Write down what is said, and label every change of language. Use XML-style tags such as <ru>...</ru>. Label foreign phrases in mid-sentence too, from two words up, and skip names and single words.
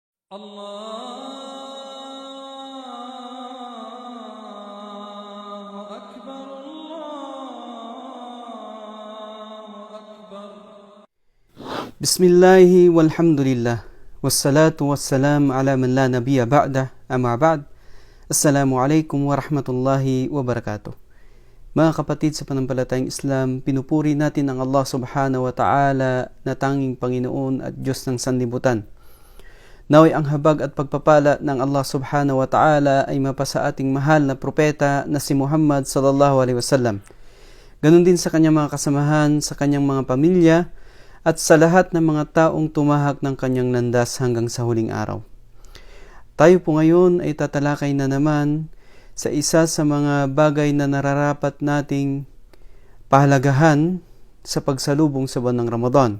<ar>الله أكبر الله أكبر. بسم الله والحمد لله والصلاة والسلام على من لا نبي بعده أما بعد. السلام عليكم ورحمة الله وبركاته.</ar> <tl>Mga kapatid sa pananampalatayang Islam, pinupuri natin ang</tl> <ar>الله سبحانه وتعالى</ar> <tl>na tanging Panginoon at Diyos ng sanlibutan. Naway ang habag at pagpapala ng</tl> <ar>الله سبحانه وتعالى</ar> <tl>ay mapasa ating mahal na propeta na si Muhammad</tl> <ar>صلى الله عليه وسلم.</ar> <tl>Ganon din sa kanyang mga kasamahan, sa kanyang mga pamilya, at sa lahat ng mga taong tumahak ng kanyang landas hanggang sa huling araw. Tayo po ngayon ay tatalakay na naman sa isa sa mga bagay na nararapat nating pahalagahan sa pagsalubong sa buwan ng Ramadan.</tl>